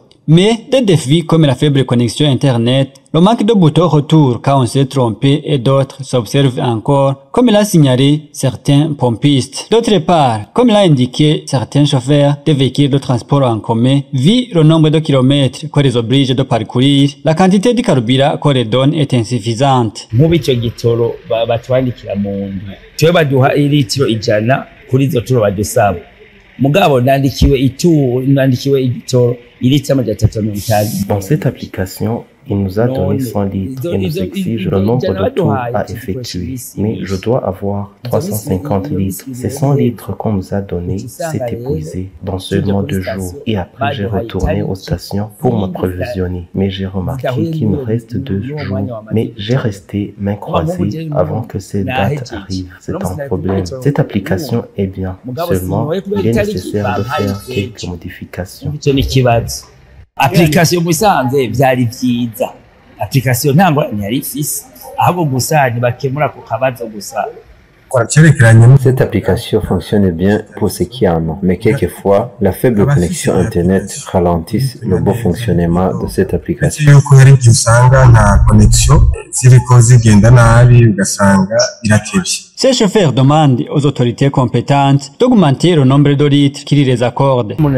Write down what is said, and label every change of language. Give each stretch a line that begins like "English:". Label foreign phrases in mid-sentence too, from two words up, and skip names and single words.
French: Mais des défis comme la faible connexion Internet, le manque de boutons retour quand on s'est trompé et d'autres s'observent encore, comme l'a signalé certains pompistes. D'autre part, comme l'a indiqué certains chauffeurs des véhicules de transport en commun, vu le nombre de kilomètres qu'on les oblige de parcourir, la quantité de carburant qu'on les donne est insuffisante.
Rundi: Nk'ubicyo gitoro batwandikira mu ndwi twe baduha ilitiro 100 kuri izo turo badusaba mugabo nandikiwe igitoro ilitiro 350.
French: Dans cette application, il nous a donné 100 litres et nous exige le nombre de tours à effectuer. Mais je dois avoir 350 litres. Ces 100 litres qu'on nous a donnés s'est épuisé dans seulement 2 jours. Et après, j'ai retourné aux stations pour m'approvisionner. Mais j'ai remarqué qu'il me reste 2 jours. Mais j'ai resté main croisée avant que cette date arrive. C'est un problème. Cette application est bien. Seulement, il est nécessaire de faire quelques modifications.
Rundi: Application musanze byari byiza. Application ntango ntiyari ifise ahubwo gusa ntibakemura ku kabazo gusa.
French: Cette application fonctionne bien pour ceux qui en ont, mais quelquefois, la faible connexion Internet ralentit le bon fonctionnement de cette application. Ces chauffeurs demandent aux autorités compétentes d'augmenter le nombre de litres qu'ils les accordent.